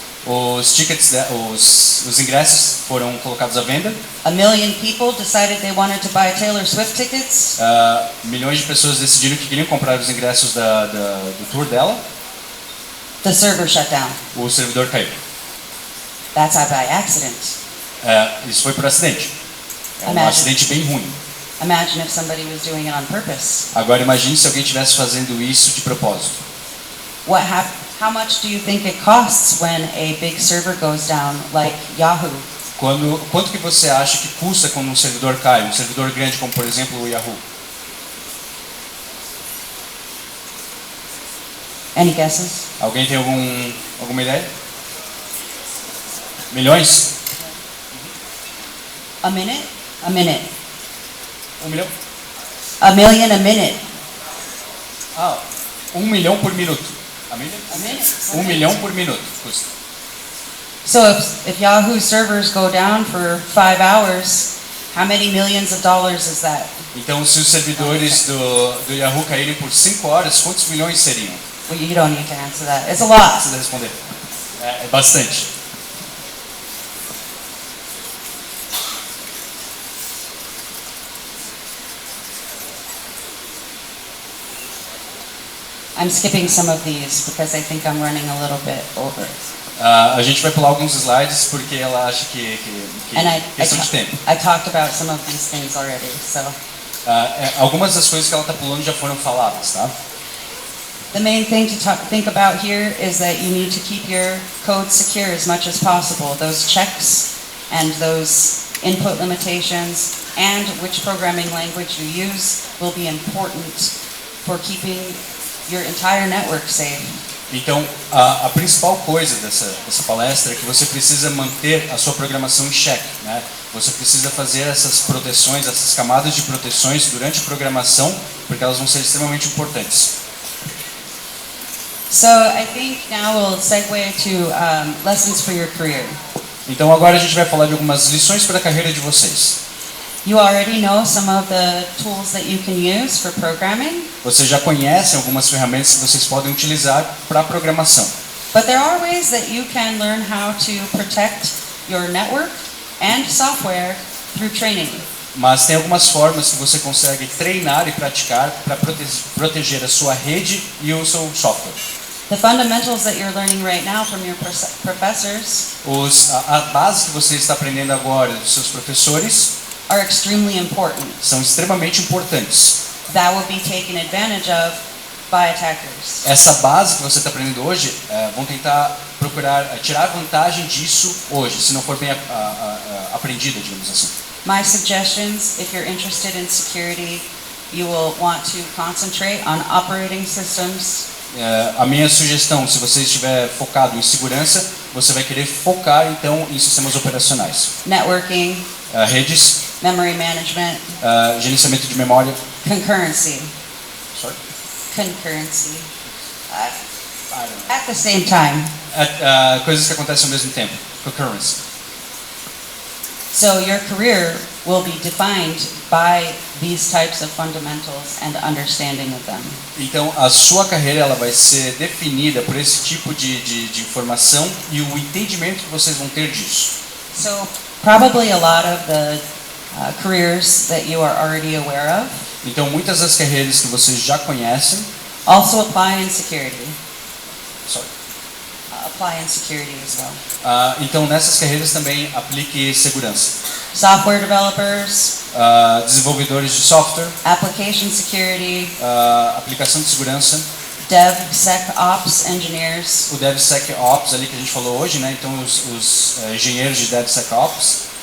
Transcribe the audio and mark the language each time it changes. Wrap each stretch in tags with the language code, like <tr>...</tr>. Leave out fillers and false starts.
<pt>Os tickets, os ingressos foram colocados à venda.</pt> <en>1 million people decided they wanted to buy Taylor Swift tickets.</en> <pt>Milhões de pessoas decidiram que queriam comprar os ingressos do tour dela.</pt> <en>The server shut down.</en> <pt>O servidor caiu.</pt> <en>That's by accident.</en> <pt>Isso foi por acidente. É um</pt> <en>Imagine.</en> <pt>acidente bem ruim.</pt> <en>Imagine if somebody was doing it on purpose.</en> <pt>Agora imagine se alguém estivesse fazendo isso de propósito.</pt> <en>How much do you think it costs when a big server goes down, like Yahoo?</en> <pt>Quanto que você acha que custa quando um servidor cai? Um servidor grande como, por exemplo, o Yahoo.</pt> <en>Any guesses?</en> <pt>Alguém tem alguma ideia? Milhões?</pt> <en>A minute? A minute.</en> <pt>1 milhão?</pt> <en>A million a minute.</en> <pt>1 milhão por minuto. A milha?</pt> <en>A minute.</en> <pt>1 milhão por minuto custa.</pt> <en>So if Yahoo servers go down for 5 hours, How many millions of dollars is that?</en> <pt>Então, se os servidores do Yahoo caírem por 5 horas, quantos milhões seriam?</pt> <en>Well, you don't need to answer that. It's a</en> <pt>Não</pt> <en>lot.</en> <pt>precisa responder. É bastante.</pt> <en>I'm skipping some of these because I think I'm running a little bit over.</en> <pt>A gente vai pular alguns slides porque ela acha que</pt> <en>And</en> <pt>questão de tempo.</pt> <en>I talked about some of these things already. So</en> <pt>Algumas das coisas que ela está pulando já foram faladas, tá?</pt> <en>the main thing to think about here is that you need to keep your code secure as much as possible. Those checks and those input limitations and which programming language you use will be important for keeping your entire network safe.</en> <pt>Então, a principal coisa dessa palestra é que você precisa manter a sua programação em xeque, né? Você precisa fazer essas proteções, essas camadas de proteções durante a programação, porque elas vão ser extremamente importantes.</pt> <en>So I think now we'll segue to lessons for your career.</en> <pt>Então agora a gente vai falar de algumas lições para a carreira de vocês.</pt> <en>You already know some of the tools that you can use for programming,</en> <pt>Vocês já conhecem algumas ferramentas que vocês podem utilizar para programação.</pt> <en>but there are ways that you can learn how to protect your network and software through training.</en> <pt>Mas tem algumas formas que você consegue treinar e praticar para proteger a sua rede e o seu software.</pt> <en>The fundamentals that you're learning right now from your professors</en> <pt>A base que você está aprendendo agora dos seus professores</pt> <en>are extremely important.</en> <pt>são extremamente importantes.</pt> <en>That will be taken advantage of by attackers.</en> <pt>Essa base que você está aprendendo hoje, vão tentar procurar tirar vantagem disso hoje, se não for bem aprendida, digamos assim.</pt> <en>My suggestions, if you're interested in security, you will want to concentrate on operating systems,</en> <pt>A minha sugestão, se você estiver focado em segurança, você vai querer focar então em sistemas operacionais,</pt> <en>networking,</en> <pt>redes,</pt> <en>memory management,</en> <pt>gerenciamento de memória.</pt> <en>concurrency. Sorry? Concurrency. At the same time.</en> <pt>Coisas que acontecem ao mesmo tempo.</pt> <en>Concurrency. So your career will be defined by these types of fundamentals and understanding of them.</en> <pt>Então, a sua carreira ela vai ser definida por esse tipo de informação e o entendimento que vocês vão ter disso.</pt> <en>So probably a lot of the careers that you are already aware of</en> <pt>Então, muitas das carreiras que vocês já conhecem,</pt> <en>also apply in security. sorry. Apply in security as well.</en> <pt>Então, nessas carreiras também aplique segurança.</pt> <en>Software developers,</en> <pt>Desenvolvedores de software,</pt> <en>application security,</en> <pt>aplicação de segurança,</pt> <en>DevSecOps engineers,</en> <pt>o DevSecOps ali que a gente falou hoje, né? Então, os engenheiros de DevSecOps,</pt>